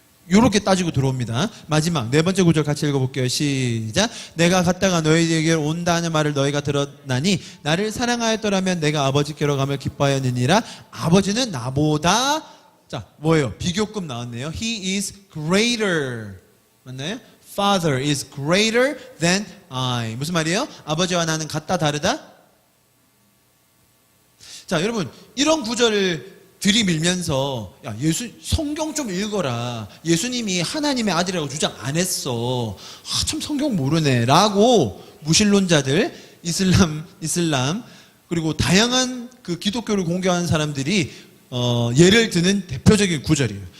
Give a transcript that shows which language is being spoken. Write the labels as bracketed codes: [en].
[ko] 요렇게 따지고 들어옵니다. 마지막 네 번째 구절 같이 읽어볼게요. 시작. 내가 갔다가 너희에게 온다 하는 말을 너희가 들었나니 나를 사랑하였더라면 내가 아버지께로 감을 기뻐하였느니라. 아버지는 나보다, 자, 뭐예요? 비교급 나왔네요. [en] He is greater. [ko] 맞나요? [en] Father is greater than I. [ko] 무슨 말이에요? 아버지와 나는 같다 다르다? 자, 여러분 이런 구절을 들이밀면서 야, 성경 좀 읽어라. 예수님이 하나님의 아들이라고 주장 안 했어. 참 성경 모르네 라고 무신론자들, 이슬람 그리고 다양한 그 기독교를 공개하는 사람들이 예를 드는 대표적인 구절이에요.